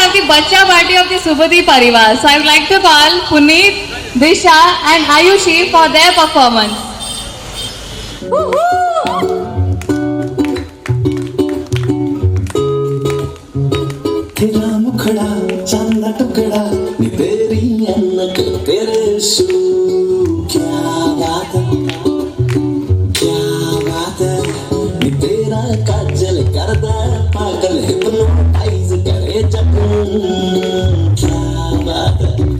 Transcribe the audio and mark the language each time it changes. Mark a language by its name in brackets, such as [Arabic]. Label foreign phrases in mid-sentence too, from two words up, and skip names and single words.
[English] Bacha party of the Subudhi Parivar. So I would like to call Puneet, Disha and Ayushi for their performance. [Punjabi] ਤੇਰਾ ਮੁਖੜਾ ਚੰਦਾ ਟੁਕੜਾ ਨੀ ਤੇਰੀ ਅਨਕ ਤੇਰੇ ਸੂ ਕਿਆ ਬਾਤ ਹੈ ਨੀ ਤੇਰਾ ਕਾਜਲ ਕਰਦਾ ਪਾਗਲ ਹਿਪਨੋਟਾਈਜ਼ ਕਰੇ ਜਬ ਕਿਆ ਬਾਤ ਹੈ